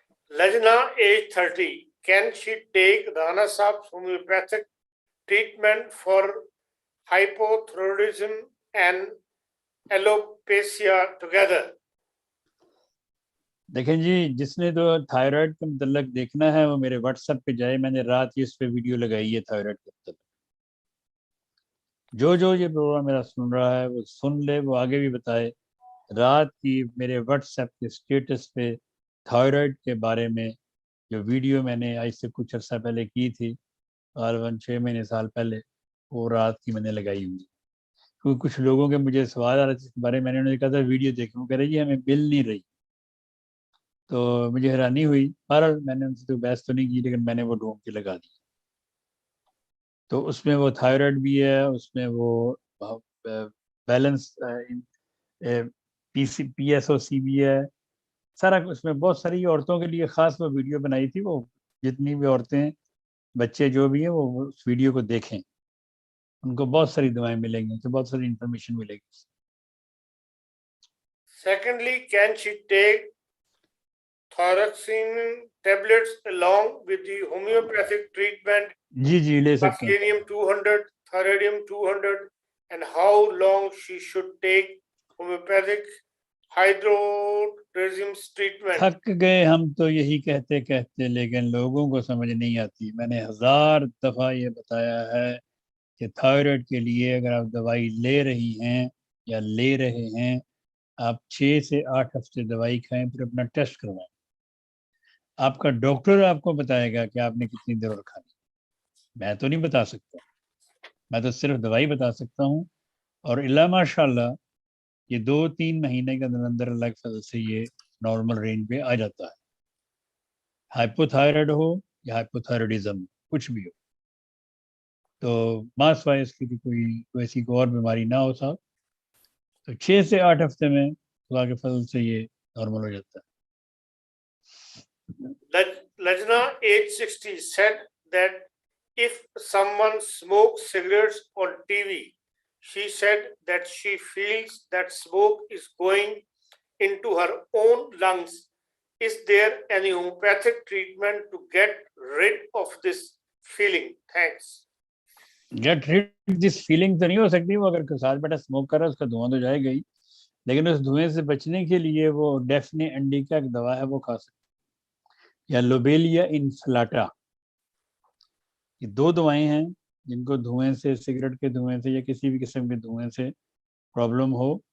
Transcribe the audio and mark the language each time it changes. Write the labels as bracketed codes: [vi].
[en] Lajna age 30 can she take Rana Saab's homeopathic treatment for hypothyroidism and alopecia together? [ur] دیکھیں جی جس نے تو thyroid کے متعلق دیکھنا ہے وہ میرے واٹس ایپ پہ جائے. میں نے رات ہی اس پہ ویڈیو لگائی ہے تھائرائڈ کے متعلق. جو یہ پروگرام میرا سن رہا ہے وہ سن لے، وہ آگے بھی بتائے. رات کی میرے واٹس ایپ کے اسٹیٹس پہ تھائرائڈ کے بارے میں جو ویڈیو میں نے آج سے کچھ عرصہ پہلے کی تھی، غالباً 6 مہینے سال پہلے، وہ رات کی میں نے لگائی ہوئی. کیونکہ کچھ لوگوں کے مجھے سوال آ رہے تھے اس کے بارے میں، نے کہا تھا ویڈیو دیکھیں، وہ کہہ رہے جی ہمیں مل نہیں رہی. تو مجھے حیرانی ہوئی. بہرحال میں نے ان سے تو بحث تو نہیں کی لیکن میں نے وہ ڈھونڈ کے لگا دی. تو اس میں وہ تھائرائڈ بھی ہے، اس میں وہ بیلنس پی ایس او سی بھی ہے سارا. اس میں بہت ساری عورتوں کے لیے خاص وہ ویڈیو بنائی تھی. وہ جتنی بھی عورتیں بچے جو بھی ہیں وہ اس ویڈیو کو دیکھیں, ان کو بہت ساری دوائیں ملیں گی, بہت ساری انفارمیشن ملے گی. [en] Secondly, can she take thyroxine tablets along with the homeopathic treatment, [ur] جی لے سکتے ہیں. [en] Vaccinium 200, Thyroidium 200, and how long she should take homeopathic hydrocortisone treatment? [ur] تھک گئے ہم تو یہی کہتے کہتے, لیکن لوگوں کو سمجھ نہیں آتی. میں نے 1000 دفعہ یہ بتایا ہے کہ تھائرائڈ کے لیے اگر آپ دوائی لے رہی ہیں یا لے رہے ہیں, آپ 6 سے 8 ہفتے دوائی کھائیں, پھر اپنا ٹیسٹ کروائیں. آپ کا ڈاکٹر آپ کو بتائے گا کہ آپ نے کتنی دیر کھانی. میں تو نہیں بتا سکتا, میں تو صرف دوائی بتا سکتا ہوں. اور اللہ ماشاء اللہ یہ 2-3 مہینے کے اندر اللہ کے فضل سے یہ نارمل رینج پہ آ جاتا ہے. ہائپو تھائرائڈ ہو یا ہائپو تھائرائڈزم کچھ بھی ہو, تو ماس وائز کی بھی کوئی ایسی کوئی اور بیماری نہ ہو صاحب, تو 6 سے 8 ہفتے میں اللہ کے فضل سے یہ نارمل ہو جاتا ہے. [en] Lajna, age 60, said that if someone smokes cigarettes on TV, she said that she feels that smoke is going into her own lungs. Is there any homeopathic treatment to get rid of this feeling? Thanks. Get rid this feeling [ur] تو نہیں ہو سکتی. وہ اگر ساتھ بیٹھا smoke کر رہا ہے اس کا دھواں تو جائے گا ہی, لیکن اس دھوئیں سے بچنے کے لیے وہ ڈیفنی انڈیکا ایک دوا ہے وہ کھا سکتے, یا لوبیلیا انفلاٹا. یہ 2 دوائیں ہیں جن کو دھوئیں سے, سگریٹ کے دھوئیں سے یا کسی بھی قسم کے دھوئیں سے پرابلم ہو.